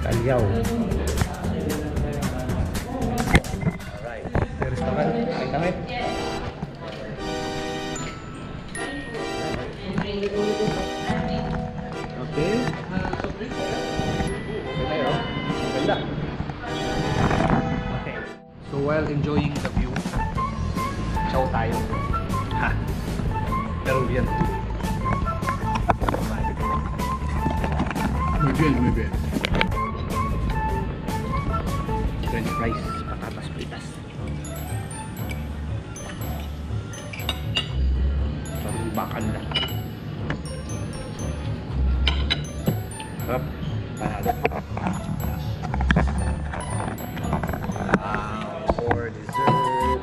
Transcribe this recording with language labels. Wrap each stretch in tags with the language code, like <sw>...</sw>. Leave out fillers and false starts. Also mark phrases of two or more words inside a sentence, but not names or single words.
<tl>Callao. Alright, sa restaurant. Kain kami. Okay. Ganda. Okay.</tl> <en>So while enjoying the view, chow tayo. Ha. Peruvian food.</en> <es>Muy bien, muy bien.</es> <en>French fries,</en> <es>patatas fritas.</es> <tl>Parang bakal na. Sarap.</tl> <en>For dessert,</en>